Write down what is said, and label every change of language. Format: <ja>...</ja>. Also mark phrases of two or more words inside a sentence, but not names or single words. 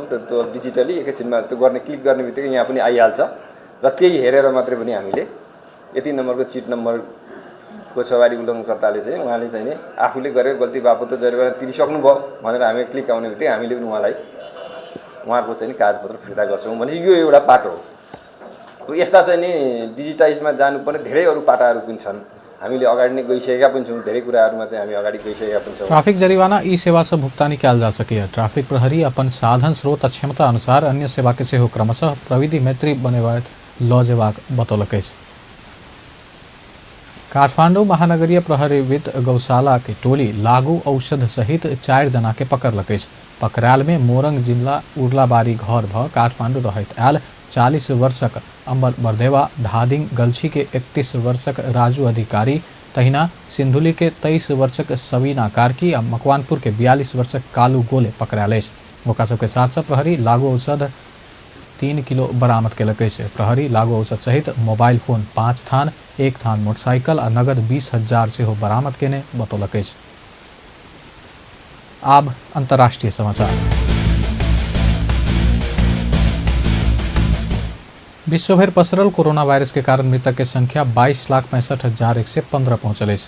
<ne>त्यो डिजिटली एकैछिनमा त्यो गर्ने क्लिक गर्ने बित्तिकै यहाँ पनि आइहाल्छ र त्यही हेरेर मात्रै पनि हामीले यति नम्बरको चिट नम्बरको सवारी उल्लङ्घनकर्ताले चाहिँ उहाँले चाहिँ नि आफूले गरेर गल्ती बापत त जरिवाना तिरिसक्नुभयो भनेर हामी क्लिक आउने बित्तिकै हामीले पनि उहाँको चाहिँ कागजपत्र फिर्ता गर्छौँ भने यो एउटा पाटो हो। यस्ता चाहिँ नि डिजिटाइजमा जानुपर्ने धेरै अरू पाटाहरू पनि छन्। हामीले अगाडि नै गइसकेका पनि छौँ, धेरै कुराहरूमा चाहिँ हामी अगाडि गइसकेका पनि छौँ।</ne> <mai>ट्राफिक जरिवाना ई सेवा से भुगतानी कयल जा सकैया। ट्राफिक प्रहरी अपन साधन स्रोत आ क्षमता अनुसार अन्य सेवा के सेहो क्रमशः प्रविधि मैत्री बनेबाक ल जेबाक बतौलक अछि। काठमाडौँ महानगरीय प्रहरीविद गौशाला के टोली लागू औषध सहित 4 जना के पकड़लक अछि। पकड़ायल में मोरंग जिला उर्लाबारी घर भ काठमाडौँ रहैत आयल 40 वर्षक अम्बर बरदेवा, धादिङ गल्छी के 31 वर्षक राजू अधिकारी, तहिना सिंधुली के 23 वर्षक सबीना कार्की आ मकवानपुर के 42 वर्षक कालू गोले पकड़ायल अछि। ओकरा सबके साथ प्रहरी लागू औषध 3 किलो बरामद केलक अछि। प्रहरी लागू औषध सहित मोबाइल फोन 5 थान, 1 थान मोटरसाइकिल आ नगद 20,000 सेहो बरामद केने बतौलक अछि। आब अंतर्राष्ट्रीय समाचार। विश्वभर पसरल कोरोना वायरस के कारण मृतक के संख्या 22,65,115 पहुंचल अछि।</mai>